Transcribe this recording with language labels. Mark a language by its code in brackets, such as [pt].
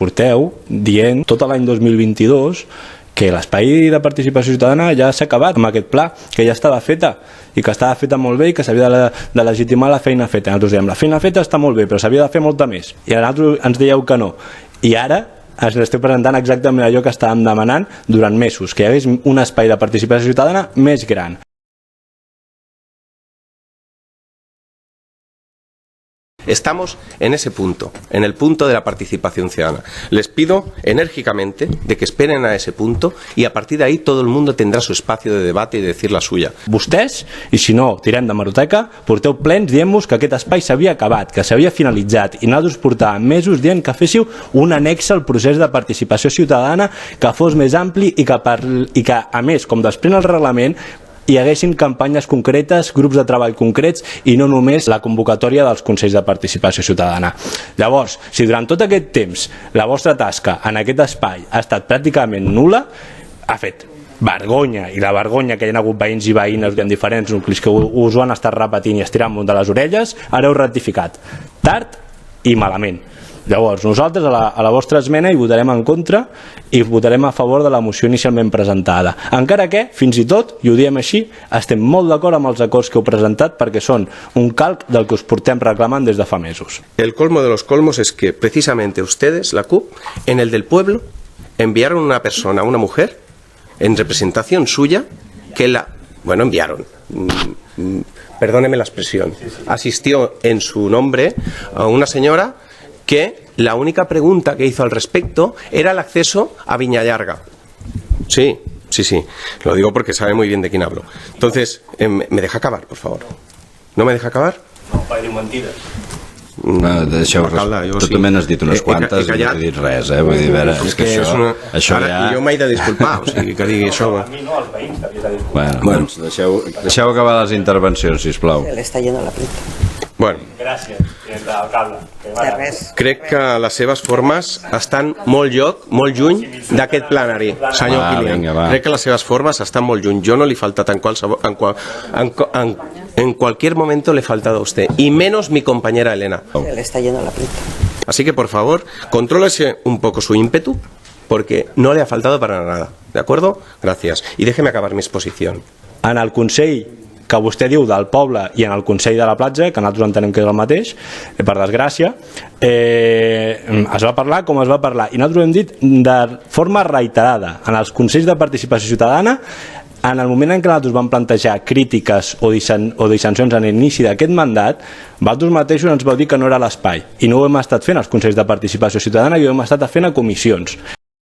[ca] Porteu dient tot l'any 2022 que l'espai de participació ciutadana ja s'ha acabat amb aquest pla, que ja estava feta i que estava feta molt bé i que s'havia de legitimar la feina feta. Nosaltres dèiem, la feina feta està molt bé, però s'havia de fer molta més. I a nosaltres ens dèieu que no. I ara ens estem presentant exactament allò que estàvem demanant durant mesos, que hi hagués un espai de participació ciutadana més gran. [es] Estamos en ese punto, en el punto de la participación ciudadana. Les pido enérgicamente de que esperen a ese punto y a partir de ahí todo el mundo tendrá su espacio de debate y de decir la suya. [ca] Vostès, i si no, tirem de meroteca, porteu plens dient-vos que aquest espai s'havia acabat, que s'havia finalitzat, i nosaltres portàvem mesos dient que féssiu un annex al procés de participació ciutadana que fos més ampli i que a més, com desprèn el reglament, hi haguessin campanyes concretes, grups de treball concrets i no només la convocatòria dels Consells de Participació Ciutadana. Llavors, si durant tot aquest temps la vostra tasca en aquest espai ha estat pràcticament nul·la, ha fet vergonya, i la vergonya que hi ha hagut veïns i veïnes en diferents nuclis que us ho han estat repetint i estirant de les orelles, ara heu ratificat tard i malament. Llavors, nosaltres a la vostra esmena hi votarem en contra i votarem a favor de la moció inicialment presentada. Encara que, fins i tot, i ho diem així, estem molt d'acord amb els acords que heu presentat perquè són un calc del que us portem reclamant des de fa mesos. [es] El colmo de los colmos es que precisamente ustedes, la CUP, en el del pueblo, enviaron una persona, una mujer, en representación suya, que enviaron, perdóneme la expresión, asistió en su nombre a una señora que la única pregunta que hizo al respecto era el acceso a Viñallarga. Sí, lo digo porque sabe muy bien de quién hablo. Entonces, ¿me deja acabar, por favor? ¿No me deja acabar? [ca] No, per dir mentides. Deixeu, tu també n'has dit unes quantes i no he dit res, vull dir, veure, és que això ja... Jo m'he de disculpar, o sigui, que digui això... A mi no, als veïns t'havia de disculpar. Bueno, doncs deixeu acabar les intervencions, sisplau. [es] Se le está yendo la pinta. Bueno, [ca] gràcies, alcalde. crec que les seves formes estan molt lluny d'aquest plenari, senyor Kilian. Crec que les seves formes estan molt lluny. Jo no li he faltat [es] en cualquier momento le he faltado a usted, y menos mi compañera Elena. Se le está yendo la pinta. Así que, por favor, contrólese un poco su ímpetu, porque no le ha faltado para nada. ¿De acuerdo? Gracias. Y déjeme acabar mi exposición. [ca] En el Consell que vostè diu del poble i en el Consell de la Platja, que nosaltres entenem que és el mateix, per desgràcia, es va parlar com es va parlar, i nosaltres ho hem dit de forma reiterada en els Consells de Participació Ciutadana. En el moment en què nosaltres vam plantejar crítiques o dissensions en l'inici d'aquest mandat, vosaltres mateixos ens vau dir que no era l'espai, i no ho hem estat fent als Consells de Participació Ciutadana i ho hem estat fent a comissions.